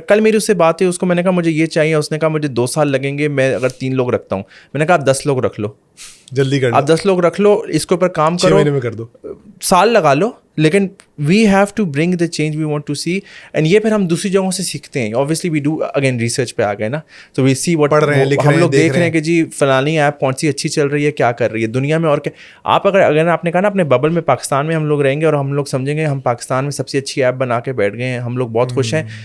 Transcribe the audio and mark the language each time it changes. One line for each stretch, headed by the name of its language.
Urdu: کل میری اس سے بات ہے, اس کو میں نے کہا مجھے یہ چاہیے, اس نے کہا مجھے 2 سال لگیں گے, میں اگر 3 لوگ رکھتا ہوں. میں نے کہا آپ 10 لوگ رکھ لو, جلدی کر, آپ 10 لوگ رکھ لو, اس کے اوپر کام کرو, 6 مہینے میں کر دو, سال لگا لو, لیکن
English: We have to bring the change we want to see.
Urdu: And یہ پھر ہم دوسری جگہوں سے سیکھتے ہیں.
English: obviously we do again research
Urdu: پہ آ گئے نا, تو وی سی وٹ ہم لوگ دیکھ رہے ہیں کہ جی فلانی ایپ کون سی اچھی چل رہی ہے, کیا کر رہی ہے دنیا میں. اور کیا آپ اگر آپ نے کہا نا اپنے ببل میں پاکستان میں ہم لوگ رہیں گے اور ہم لوگ سمجھیں گے ہم پاکستان میں سب سے اچھی ایپ بنا کے بیٹھ گئے ہیں, ہم لوگ بہت خوش ہیں.